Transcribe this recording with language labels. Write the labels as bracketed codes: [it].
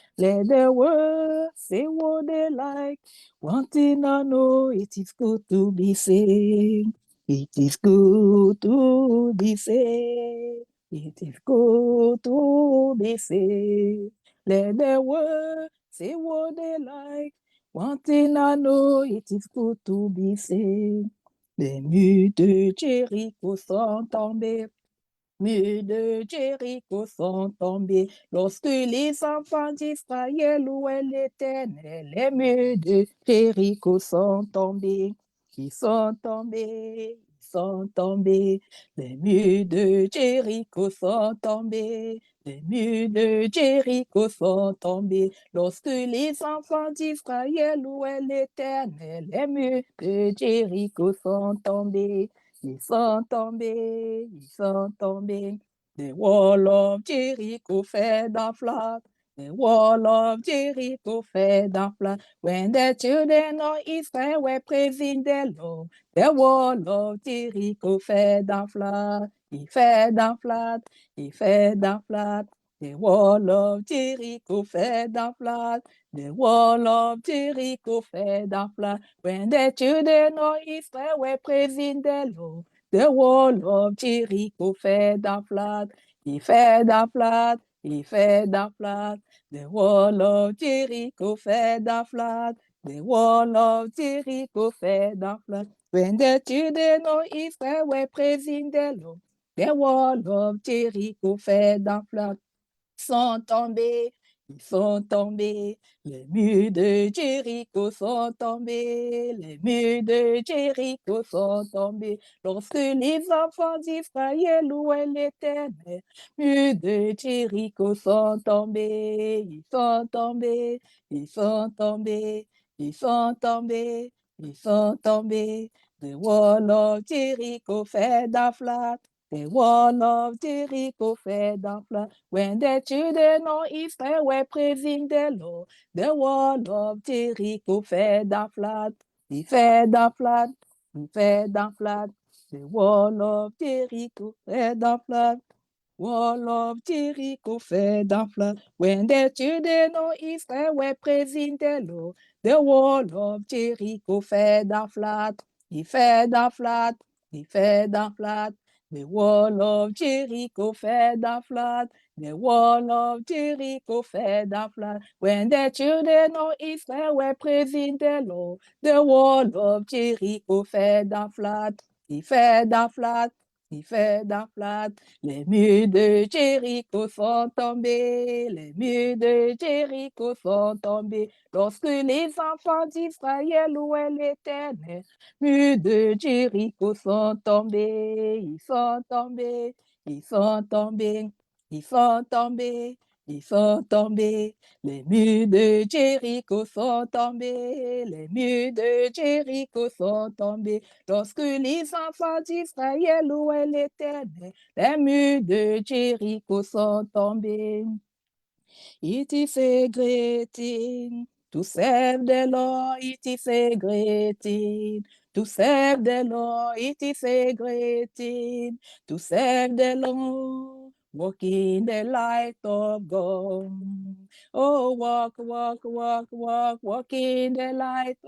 [en] Let the world say what they like. One thing I know, it is good to be saved. It is good to be saved. It is good to be saved. Let the world say what they like. One thing I know, it is good to be saved. [fr] Les murs de Jéricho sont tombés. Murs de Jéricho sont tombés lorsque les enfants d'Israël louaient l'Éternel. Les murs de Jéricho sont tombés. Ils sont tombés, ils sont tombés. Les murs de Jéricho sont tombés. Les murs de Jéricho sont tombés lorsque les enfants d'Israël louaient l'Éternel. Les murs de Jéricho sont tombés. Ils sont tombés, ils sont tombés. [en] The wall of Jericho fell down flat. The wall of Jericho fell down flat. When the children of Israel were praising the Lord, the wall of Jericho fell down flat. He fell down flat. He fell down flat. The wall of Jericho fell down flat. The wall of Jericho fell down flat. When the children of Israel were praising the Lord, the wall of Jericho fell down flat. He fell down flat. he fell down flat. The wall of Jericho fell down flat. The wall of Jericho fell down flat. When the children of Israel were praising the Lord, the wall of Jericho fell down flat. [fr] Sont tombés, ils sont tombés, les murs de Jéricho sont tombés, les murs de Jéricho sont tombés. Lorsque les enfants d'Israël louaient l'Éternel, murs de Jéricho sont tombés, ils sont tombés, ils sont tombés, ils sont tombés, ils sont tombés. [en] The wall of Jericho fell down flat. The wall of Jericho fell down flat. When the children of Israel were praising the Lord, the wall of Jericho fell down flat. He fell down flat. He fell down flat. The wall of Jericho fell down flat. Wall of Jericho fell down flat. When the children of Israel were praising the Lord, the wall of Jericho fell down flat. He fell down flat. He fell down flat. The wall of Jericho fell down flat. The wall of Jericho fell down flat. When the children of Israel were praising the Lord, the wall of Jericho fell down flat. He fell down flat. He fell down flat. [fr] Les murs de Jéricho sont tombés. Les murs de Jéricho sont tombés. Lorsque les enfants d'Israël louaient l'Éternel, murs de Jéricho sont tombés. Ils sont tombés. Ils sont tombés. Ils sont tombés. Ils sont tombés. Les murs de Jéricho sont tombés. Les murs de Jéricho sont tombés. Lorsque les enfants d'Israël louaient l'Éternel, les murs de Jéricho sont tombés. [en] It is a great thing to serve the Lord. It is a great thing to serve the Lord. It is a great thing to serve the Lord. Walk in the light of God. Oh, walk, walk, walk, walk, walk in the light.